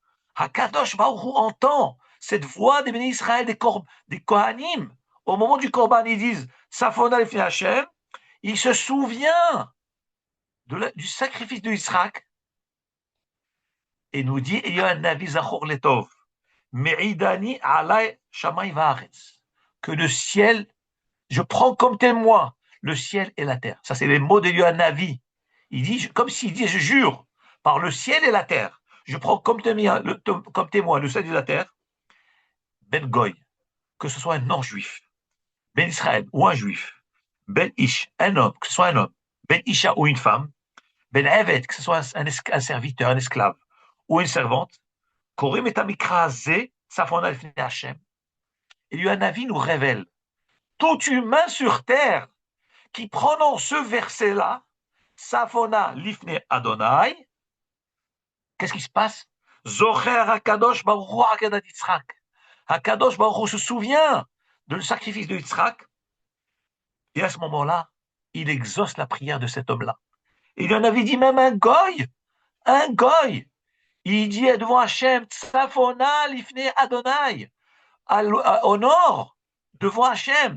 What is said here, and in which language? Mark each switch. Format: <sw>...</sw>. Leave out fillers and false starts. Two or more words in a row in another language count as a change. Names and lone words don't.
<he>הקדוש ברוך הוא</he> <fr>entend cette voix des bénis Israël, des Kohanim. Au moment du Korban, ils disent</fr> <he>צפונה לפני ה.</he> <fr>Il se souvient du sacrifice de Yitzhak et nous dit il y a un avis</fr> <he>זכור לטוב. מעידני עלי שמים וארץ.</he> <fr>Que le ciel, je prends comme témoin le ciel et la terre. Ça, c'est les mots d'Eliyahu Hanavi. Il dit, comme s'il dit, je jure, par le ciel et la terre, je prends comme témoin le ciel et la terre,</fr> <he>בין גוי,</he> <fr>que ce soit un non-juif,</fr> <he>בין ישראל</he> <fr>ou un juif,</fr> <he>בין איש,</he> <fr>un homme, que ce soit un homme,</fr> <he>בין אישה</he> <fr>ou une femme,</fr> <he>בין עבד,</he> <fr>que ce soit un serviteur, un esclave ou une servante,</fr> <he>קורין את המקרא הזה צפונה לפני ה.</he> <fr>Eliyahu Hanavi nous révèle tout humain sur terre qui prononce ce verset-là,</fr> <he>צפונה לפני ה,</he> <fr>qu'est-ce qui se passe?</fr> <he>זוכר הקדוש ברוך הוא עקדת יצחק. הקדוש ברוך הוא</he> <fr>se souvient de le sacrifice de Yitzhak, et à ce moment-là, il exauce la prière de cet homme-là. Il en avait dit même un goy, il dit devant Hachem,</fr> <he>צפונה לפני ה,</he> <fr>au nord, devant Hachem.</fr>